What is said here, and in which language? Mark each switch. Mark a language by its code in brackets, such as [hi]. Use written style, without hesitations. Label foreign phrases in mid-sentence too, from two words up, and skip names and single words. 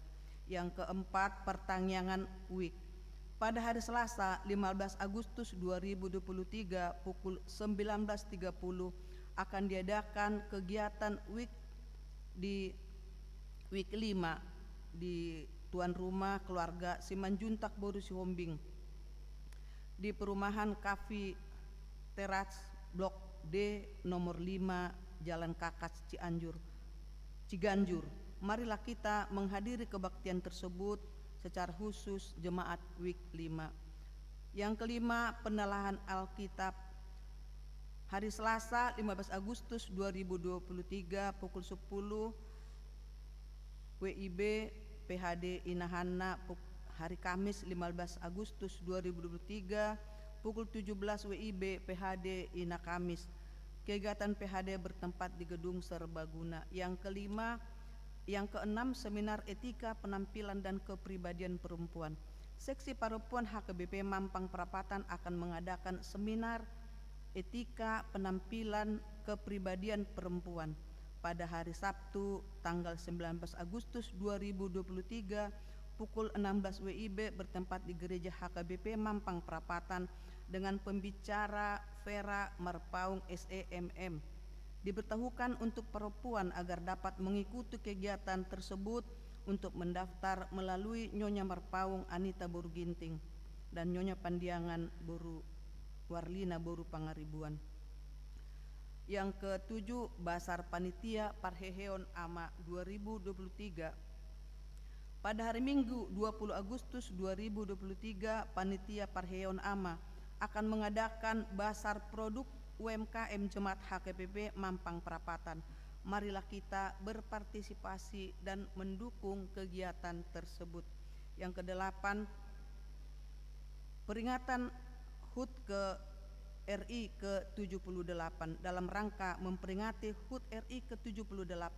[id] Yang keempat, pertanyaan week. Pada hari Selasa 15 Agustus 2023 pukul 19.30 akan diadakan kegiatan week di week 5 di tuan rumah keluarga Simanjuntak Boru Sihombing di perumahan Cafe Teras Blok D nomor 5 Jalan Kakas Ciganjur. Marilah kita menghadiri kebaktian tersebut secara khusus jemaat week 5. Yang kelima, penelahan Alkitab. Hari Selasa 15 Agustus 2023 pukul 10 WIB PHD Inahana. Hari Kamis 15 Agustus 2023 pukul 17 WIB PHD Ina Kamis. Kegiatan PHD bertempat di gedung serbaguna. Yang keenam, seminar etika penampilan dan kepribadian perempuan. Seksi Perempuan HKBP Mampang Perapatan akan mengadakan seminar etika penampilan kepribadian perempuan pada hari Sabtu tanggal 19 Agustus 2023 pukul 16 WIB bertempat di Gereja HKBP Mampang Perapatan dengan pembicara Vera Marpaung SEMM. Diberitahukan untuk perempuan agar dapat mengikuti kegiatan tersebut untuk mendaftar melalui Nyonya Marpaung Anita Boru Ginting dan Nyonya Pandiangan Boru Warlina Boru Pangaribuan. Yang ketujuh, Basar Panitia Parheheon AMA 2023. Pada hari Minggu 20 Agustus 2023 Panitia Parheheon AMA akan mengadakan basar produk UMKM Jemaat HKBP Mampang Perapatan. Marilah kita berpartisipasi dan mendukung kegiatan tersebut. Yang kedelapan, peringatan HUT ke RI ke-78 dalam rangka memperingati HUT RI ke-78.